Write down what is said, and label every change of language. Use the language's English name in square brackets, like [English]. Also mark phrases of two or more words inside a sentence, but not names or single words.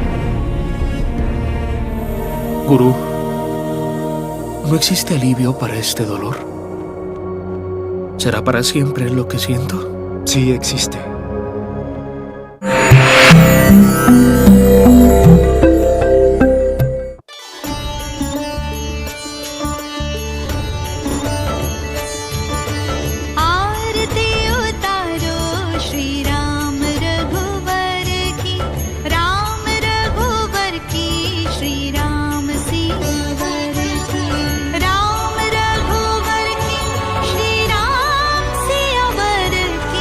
[Spanish] Gurú, ¿no existe alivio para este dolor? ¿Será para siempre lo que siento? Sí existe. [Hindi] आरती उतारो श्री राम रघुवर की, राम रघुवर की, श्री राम सियावर की, राम रघुवर की, श्री राम सियावर की।